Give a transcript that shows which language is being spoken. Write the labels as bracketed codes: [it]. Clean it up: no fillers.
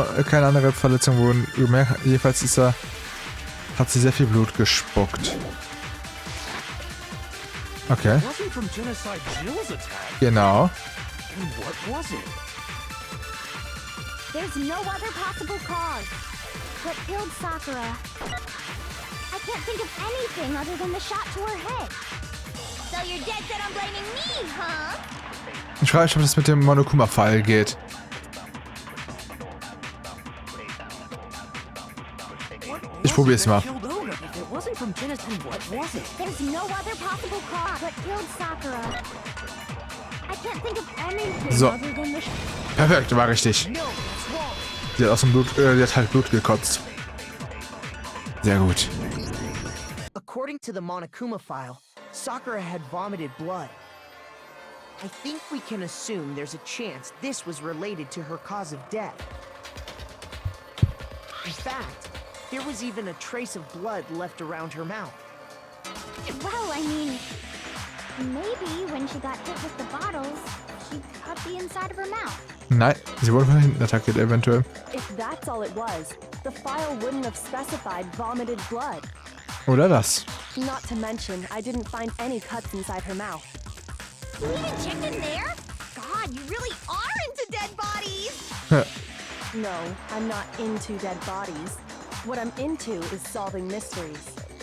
[de] Keine andere Verletzung wurden gemerkt. Jedenfalls hat sie sehr viel Blut gespuckt. Okay. [en] Wasn't from Genocide Jill's attack. [de] Genau. [en] And what was it? There's no other possible cause. What killed Sakura? I can't think of anything other than the shot to her head. So you're dead set on blaming me, huh? [de] Ich frage mich, ob das mit dem Monokuma-Fall geht. Ich probiere es mal. [en] Killed Ogre. If it wasn't from Genocide, what was it? There's no other possible cause. What killed Sakura? I can't think of anything [de] So. [en] other than the [de] Perfekt, war richtig. [en] No, that's wrong. [de] Sie hat aus dem Blut, sie hat halt Blut gekotzt. Sehr gut. [en] According to the Monokuma file, Sakura had vomited blood. I think we can assume there's a chance this was related to her cause of death. In fact, there was even a trace of blood left around her mouth. Well, I mean, maybe when she got hit with the bottles, she cut the inside of her mouth. [de] Nein, sie wurde von hinten attackiert, eventuell. [en] If that's all it was, the file wouldn't have specified vomited blood. [de] Oder das. [en] Not to mention, I didn't find any cuts inside her mouth. You even checked in there? God, you really are into dead bodies! No, I'm not into dead bodies. What I'm into is solving mysteries.